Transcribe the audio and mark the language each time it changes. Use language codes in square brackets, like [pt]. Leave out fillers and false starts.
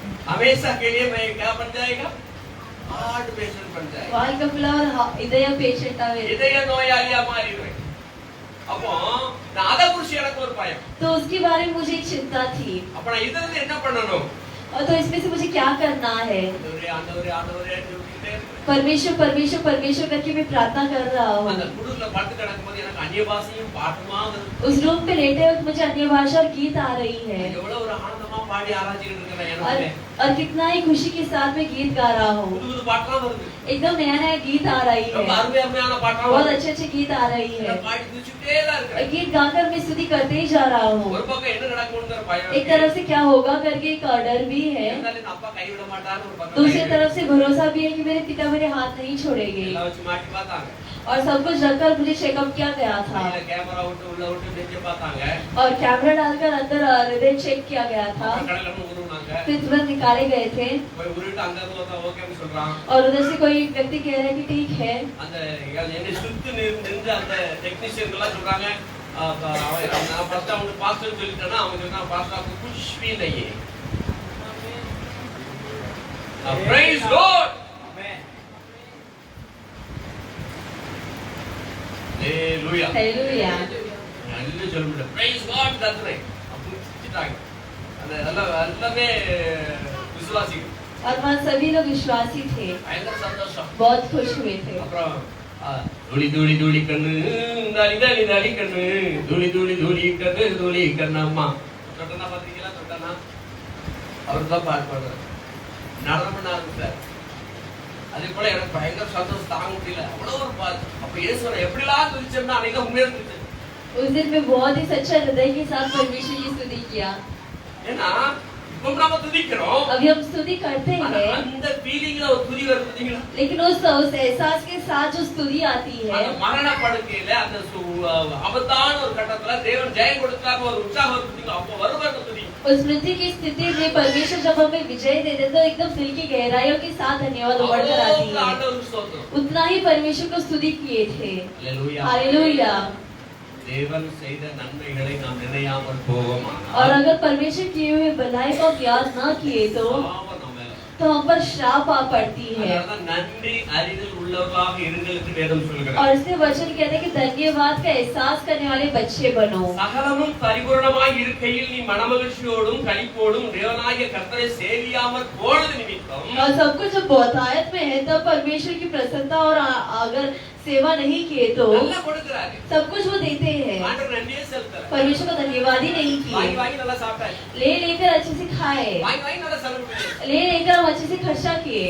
[hi] हमेशा के लिए मैं क्या बन जाएगा? हार्ट पेशेंट बन जाएगा. वाल कपला और [ta] இதய பேஷண்ட் ஆவே இதய நோயாளியா மாறிடுவேன். அப்போ நான் அத குறிச்சு எனக்கு ஒரு பயம். [hi] तो उसके बारे में मुझे एक चिंता थी। [ta] அப்ப நான் இதுல இருந்து என்ன பண்ணணும்? [hi] और तो इसमें से मुझे क्या करना है? [ta] ஆண்டவரே ஆண்டவரே ஆண்டவரே சொல்லிட்டே இருக்கேன். [hi] परमेश्वर परमेश्वर परमेश्वर करके मैं प्रार्थना कर रहा [ta] அந்த [hi] हूँ। [ta] குடிர்ல படுத்து கிடக்கும்போது எனக்கு அந்நிய பாஷையும் பாட்டுமா வருது. [hi] उस रूम पे लेटे वक्त मुझे अन्य भाषा और गीत आ रही है [ta] எவ்வளவு ஒரு ஆனந்தமா பாடி ஆராய்ச்சிட்டு இருக்கிறேன் [hi] और [ta] எனக்கு. [hi] और कितना ही खुशी के साथ मैं गीत गा रहा हूँ। [ta] புது புது பாட்டுலாம் வருது. [hi] एकदम नया नया गीत आ रही [ta] ரொம்ப [hi] है, [ta] அருமையான பாட்டுலாம் [hi] बहुत [ta] வருது. [hi] अच्छे अच्छे गीत आ रही है। [ta] நான் பாடி துதிச்சுட்டே தான் இருக்கேன். [hi] गीत गाकर मैं स्तुति करते ही जा रहा हूँ। [ta] ஒரு பக்கம் என்ன நடக்கும்ங்கற பயம் [hi] एक तरफ से क्या होगा करके एक डर भी है, [ta] இருந்தாலும் இந்த அப்பா கைவிட மாட்டார்னு ஒரு பக்கம் தைரியம். [hi] तरफ से भरोसा भी है कि मेरे पिता मेरे हाथ नहीं छोड़ेंगे। [ta] எல்லாம் வச்சு மாட்டி பார்த்தாங்க. [hi] और सब कुछ रखकर मुझे चेकअप किया गया था [ta] கையில கேமரா விட்டு உள்ள விட்டு நெஞ்ச பார்த்தாங்க. [hi] और कैमरा डालकर अंदर हृदय चेक किया गया था। [ta] அப்புறம் கடகடன்னு உருவுனாங்க. [hi] फिर तुरंत निकाले गए थे [ta] போய் உருவிட்டு அங்க இருந்து ஒருத்தன் ஓகேன்னு சொல்றான். [hi] और उधर से कोई व्यक्ति कह रहा है कि ठीक है। [ta] அந்த என்னை சுத்தி நின்று அந்த டெக்னீஷியன்லாம் சொல்றாங்க நான் ஃபர்ஸ்ட் அவங்க பாஸ்டர் சொல்லிட்டேன்னா அவங்க சொன்னா பாஸ்டர் [hi] आपको कुछ भी नहीं है. [en] Praise God. Hallelujah. [hi] हालेलुया। [ta] நல்ல சொல்ல முடியல. [en] Praise God [ta] கத்துறே. அப்படி சிட்டாங்க. அந்த எல்லாமே விசுவாசிகள். [hi] और वहाँ सभी लोग विश्वासी थे, [ta] பயங்கர சந்தோஷம். [hi] बहुत खुश हुए थे। [ta] அப்புறம் துளி துளி துளி கண்ணு தளி தளி தளி கண்ணு துளி துளி துளி கண்ணு துளி கண்ணம்மா தொட்டனா பாத்தீங்களா தொட்டனா அவர் தான் பாட்டு பாடுறாரு, நடனம் பண்ண ஆரம்பிச்சார். அதே போல எனக்கு பயங்கர சந்தோஷம் தாங்க முடியல. அவ்வளவு ஒரு பாட்டு. அப்ப இயேசுவை எப்படிலாம் துதிச்சோம்னா அன்னைக்கு உண்மையா [hi] उस दिन में बहुत ही सच्चा हृदय के साथ परमेश्वर की स्तुति किया। [ta] ஏன்னா இப்போ நாம துதிக்கிறோம், [hi] अभी हम स्तुति करते [ta] ஆனா [hi] हैं, [ta] அந்த ஃபீலிங்ல ஒரு துதி வருது பாத்தீங்களா? [hi] लेकिन उस एहसास के साथ जो स्तुति आती है, [ta] அந்த மரண படுக்கையில அந்த ஆபத்தான ஒரு கட்டத்துல தேவன் ஜெயம் கொடுத்தார் ஒரு உற்சாகம் இருக்குங்க. அப்போ வருவாங்க துதி. [hi] उस मृत्यु की स्थिति में परमेश्वर जब हमें विजय दे देते तो एकदम दिल की गहराइयों के साथ धन्यवाद बढ़कर आती है। [ta] ஆண்டவருக்கு ஸ்தோத்திரம். [hi] उतना ही परमेश्वर को स्तुति किए थे। [ta] ஹalleluya. [hi] हालेलुया। [ta] தேவன் செய்த நன்மைகளை நாம் நினையாமல் போவோமானால் [hi] और अगर परमेश्वर किए हुए भलाई को हम याद न किए तो [ta] பாவம் நம்ம மேல. [hi] तो हम पर श्राप आ पड़ती है। [ta] அதனால நன்றி அறிதல் உள்ளவர்களாக இருங்களுக்கு வேதம் சொல்கிறது. [hi] और इससे वचन कहते हैं कि धन्यवाद का एहसास करने वाले बच्चे बनो। [ta] சகலமும் பரிபூரணமாய் இருக்கையில் நீ மனமகிழ்ச்சியோடும் களிப்போடும் தேவனாகிய கர்த்தரை சேவியாமல் போனது நிமித்தம் [hi] और सब कुछ जब बहुतायत में है तब परमेश्वर की प्रसन्नता और अगर सेवा नहीं किए तो [ta] நல்லா கொடுக்கிறாரு. [hi] सब कुछ वो देते हैं। [ta] ஆண்டவர் நன்றியே செலுத்துறார். [hi] परमेश्वर को धन्यवाद ही नहीं [ta] வாங்கி [hi] किए, [ta] வாங்கி நல்லா சாப்பிட்டாரு. [hi] ले लेकर अच्छे से खाए, [ta] வாங்கி வாங்கி நல்லா செலவு பண்ணியாச்சு. [hi] ले लेकर हम अच्छे से खर्चा किए